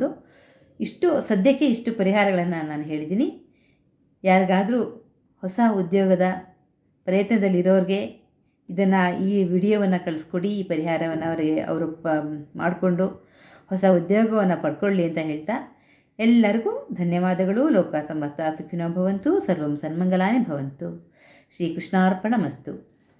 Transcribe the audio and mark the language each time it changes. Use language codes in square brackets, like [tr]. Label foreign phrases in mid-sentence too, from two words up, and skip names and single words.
[kn] ಸದ್ಯಕ್ಕೆ ಇಷ್ಟು ಪರಿಹಾರಗಳನ್ನು ನಾನು ಹೇಳಿದ್ದೀನಿ. ಯಾರಿಗಾದರೂ ಹೊಸ ಉದ್ಯೋಗದ ಪ್ರಯತ್ನದಲ್ಲಿರೋರಿಗೆ ಈ ವಿಡಿಯೋವನ್ನು ಕಳಿಸ್ಕೊಡಿ. ಈ ಪರಿಹಾರವನ್ನು ಅವರು ಮಾಡಿಕೊಂಡು ಹೊಸ ಉದ್ಯೋಗವನ್ನು ಪಡ್ಕೊಳ್ಳಿ ಅಂತ ಹೇಳ್ತಾ, ಎಲ್ಲರಿಗೂ ಧನ್ಯವಾದಗಳು. [sa] ಲೋಕ ಸಮಸ್ತ ಸುಖಿನೋ ಭವಂತು, ಸರ್ವಂ ಸನ್ಮಂಗಲಾನಿ ಭವಂತು. ಶ್ರೀಕೃಷ್ಣಾರ್ಪಣಮಸ್ತು.